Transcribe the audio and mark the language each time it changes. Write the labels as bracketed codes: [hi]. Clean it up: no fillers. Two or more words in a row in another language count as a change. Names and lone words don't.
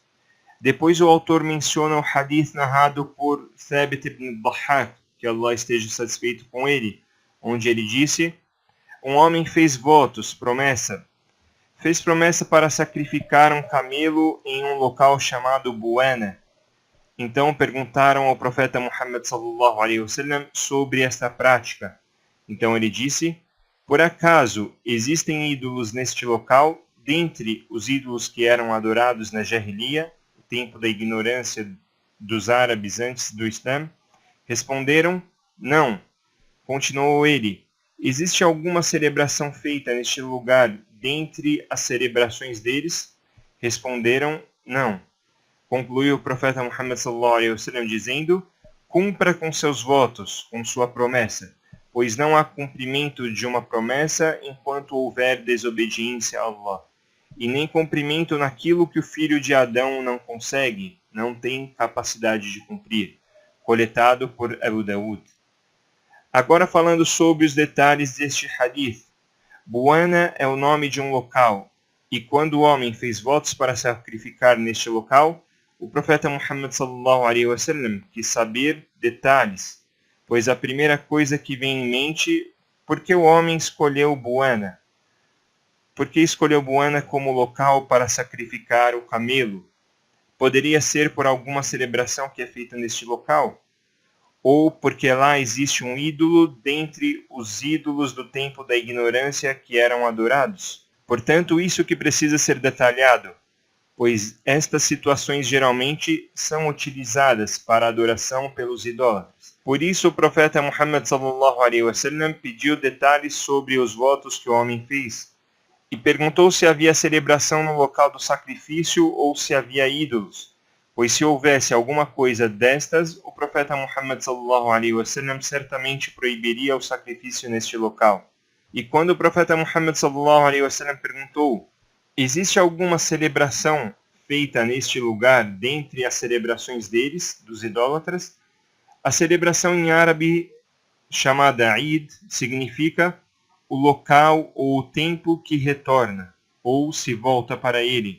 [pt] Depois o autor menciona o hadith narrado por Thabit ibn Dhahhak, que Allah esteja satisfeito com ele, onde ele disse: um homem fez votos, fez promessa para sacrificar um camelo em um local chamado Buana. Então perguntaram ao profeta Muhammad [ar] صلى الله عليه وسلم [pt] sobre esta prática. Então ele disse: por acaso existem ídolos neste local, dentre os ídolos que eram adorados na Jahiliya, o tempo da ignorância dos árabes antes do Islã? Responderam: não. Continuou ele: existe alguma celebração feita neste lugar dentre as celebrações deles? Responderam: não. Concluiu o profeta Muhammad [ar] صلى الله عليه وسلم [pt] dizendo: cumpra com seus votos, com sua promessa, pois não há cumprimento de uma promessa enquanto houver desobediência a Allah, e nem cumprimento naquilo que o filho de Adão não consegue, não tem capacidade de cumprir. Coletado por Abu Dawud. Agora falando sobre os detalhes deste hadith. Buana é o nome de um local, e quando o homem fez votos para sacrificar neste local, o profeta Muhammad [ar] صلى الله عليه وسلم [pt] quis saber detalhes, pois a primeira coisa que vem em mente, por que o homem escolheu Buana? Por que escolheu Buana como local para sacrificar o camelo? Poderia ser por alguma celebração que é feita neste local? ou porque lá existe um ídolo dentre os ídolos do tempo da ignorância que eram adorados. Portanto, isso que precisa ser detalhado, pois estas situações geralmente são utilizadas para a adoração pelos idólatras. Por isso o profeta Muhammad [ar] صلى الله عليه وسلم [pt] pediu detalhes sobre os votos que o homem fez e perguntou se havia celebração no local do sacrifício ou se havia ídolos, pois se houvesse alguma coisa destas, o profeta Muhammad [ar] صلى الله عليه وسلم [pt] certamente proibiria o sacrifício neste local. E quando o profeta Muhammad [ar] صلى الله عليه وسلم [pt] perguntou: existe alguma celebração feita neste lugar dentre as celebrações deles, dos idólatras? A celebração em árabe chamada Eid significa o local ou o tempo que retorna, ou se volta para ele.